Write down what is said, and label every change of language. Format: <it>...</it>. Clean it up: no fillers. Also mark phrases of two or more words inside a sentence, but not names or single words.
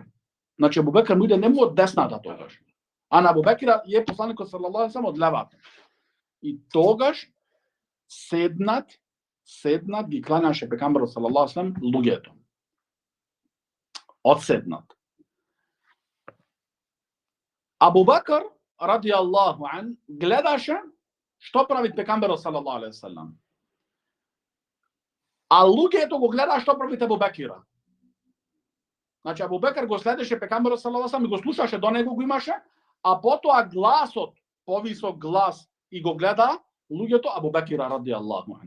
<mk>Значи Абу Бекр му иде не му од десната тогаш. А на Абу Бекр е посланикот салаллаху алейхи ва селем од левата. И тогаш седнат ги кланјаше пекамберот</mk> <ar>صلى الله عليه وسلم</ar> <mk>луѓето. Одседнат. Абу Бекр</mk> <ar>رضي الله عنه</ar> <mk>гледаше што прави пекамберот</mk> <ar>صلى الله عليه وسلم.</ar> <mk>А луѓето го гледа што прави Абу Бекира. Значи Абу Бекр го следеше пекамберот</mk> <ar>صلى الله عليه وسلم</ar> <mk>и го слушаше, до него го имаше, а потоа гласот, повисок глас и го гледа луѓето Абу Бекира</mk> <ar>رضي الله عنه.</ar>